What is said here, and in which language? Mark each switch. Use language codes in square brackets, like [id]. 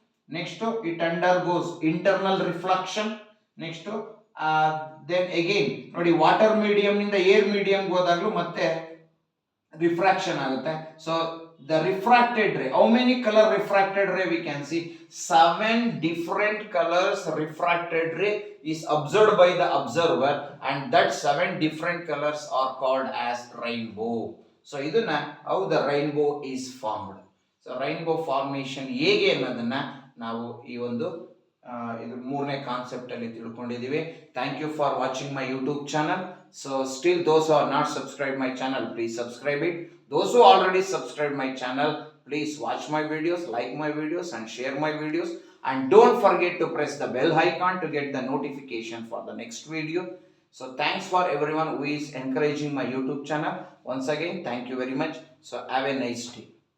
[en] Next it undergoes internal reflection. Next then again [kn] ನೋಡಿ, water medium ನಿಂದ air medium ಹೋದಾಗ್ಲೂ ಮತ್ತೆ refraction ಆಗುತ್ತೆ. So [en] the refracted ray, how many color refracted ray we can see? 7 different colors refracted ray is observed by the observer, and that 7 different colors are called as rainbow. So iduna how the rainbow is formed. [kn] So rainbow formation ಹೇಗೆ ಅನ್ನೋದನ್ನ ನಾವು ಈ ಒಂದು ಇದು ಮೂರನೇ concept ಅಲ್ಲಿ ತಿಳ್ಕೊಂಡಿದ್ದೀವಿ. [en] Thank you for watching my YouTube channel. So still those who are not subscribed my channel, please subscribe it. Those who already subscribed my channel, please watch my videos, like my videos and share my videos, and don't forget to press the bell icon to get the notification for the next video. So thanks for everyone who is encouraging my YouTube channel. Once again, thank you very much. So have a nice day.